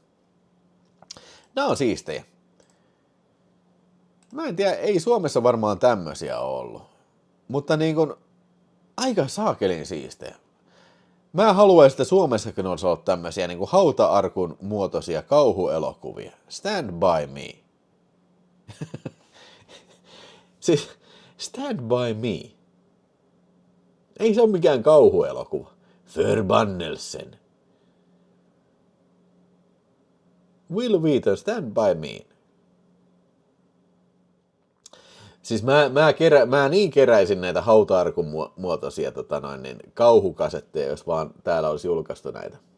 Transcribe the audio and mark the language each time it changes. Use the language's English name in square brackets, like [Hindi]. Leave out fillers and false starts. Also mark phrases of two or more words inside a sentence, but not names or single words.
[Finnish] Nämä on siistejä. Mä en tiedä, ei Suomessa varmaan tämmöisiä ollut. Mutta niin kuin, aika saakelin siistejä. Mä haluaisin, että Suomessakin olisi ollut tämmöisiä niin kuin hauta-arkun muotoisia kauhuelokuvia. Stand by me. Siis, Stand by me. Ei se ole mikään kauhuelokuva. Förbannelsen. Will Wheaton, Stand by me. Siis mä niin keräisin näitä hauta-arkun muotoisia kauhukasetteja, jos vaan täällä olisi julkaistu näitä.